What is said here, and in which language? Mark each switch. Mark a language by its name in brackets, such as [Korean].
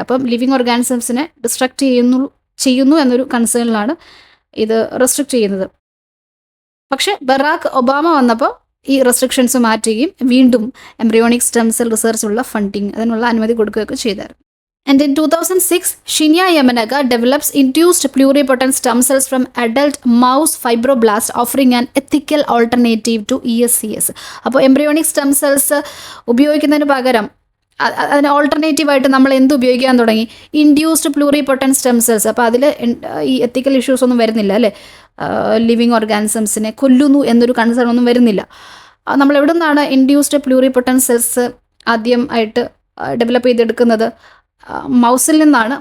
[Malayalam] അപ്പം living ഓർഗാനിസംസിനെ destruct ചെയ്യുന്നു എന്നൊരു കൺസേണിലാണ് ഇത് റെസ്ട്രിക്റ്റ് ചെയ്യുന്നത്. പക്ഷേ ബറാക്ക് ഒബാമ വന്നപ്പോൾ ഈ റെസ്ട്രിക്ഷൻസ് മാറ്റുകയും വീണ്ടും എംബ്രിയോണിക് സ്റ്റെം സെൽ റിസർച്ചുള്ള ഫണ്ടിങ് അതിനുള്ള അനുമതി കൊടുക്കുകയൊക്കെ ചെയ്തായിരുന്നു. [English] And in 2006, Shinya Yamanaka develops induced pluripotent stem cells from adult mouse fibroblast, offering an ethical alternative to ESCS. [Malayalam] അപ്പോൾ എംബ്രിയോണിക് സ്റ്റെം സെൽസ് ഉപയോഗിക്കുന്നതിന് പകരം അതിന് ഓൾട്ടർനേറ്റീവായിട്ട് നമ്മൾ എന്ത് ഉപയോഗിക്കാൻ തുടങ്ങി? Induced പ്ലൂറിപൊട്ടൻറ്റ് stem cells. അപ്പോൾ അതിൽ ഈ എത്തിക്കൽ ഇഷ്യൂസ് ഒന്നും വരുന്നില്ല അല്ലേ. ലിവിങ് ഓർഗാനിസംസിനെ കൊല്ലുന്നു എന്നൊരു കൺസേൺ ഒന്നും വരുന്നില്ല. നമ്മൾ എവിടെ നിന്നാണ് ഇൻഡ്യൂസ്ഡ് പ്ലൂറിപൊട്ടൻറ്റ് സെൽസ് ആദ്യം ആയിട്ട് ഡെവലപ്പ് ചെയ്തെടുക്കുന്നത്? മൗസിൽ നിന്നാണ്.